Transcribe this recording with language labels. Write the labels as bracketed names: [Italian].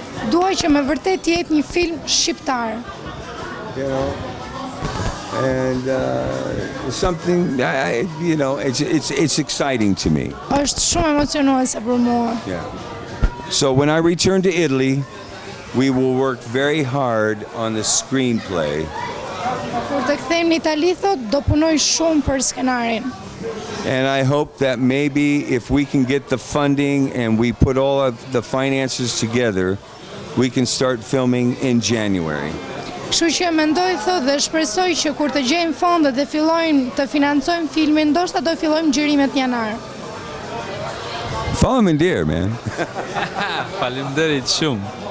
[Albanian] Duaj që me vërtet të jetë një film shqiptar. [English] You know, and something you know, it's exciting to me. [Albanian] Është shumë emocionuese për mua. [English] Yeah. So when I return to Italy, we will work very hard on the screenplay. [Albanian] Kur të kthejmë në Itali thotë do punoj shumë për skenarin. [English] And I hope that maybe if we can get the funding and we put all of the finances together, we can start filming in January. [Albanian] Kështu që mendoj thotë dhe shpresoj që kur të gjejmë fondet dhe fillojmë të financojmë filmin, ndoshta do fillojmë xhirimet në janar. Faleminderit, man. Faleminderit shumë.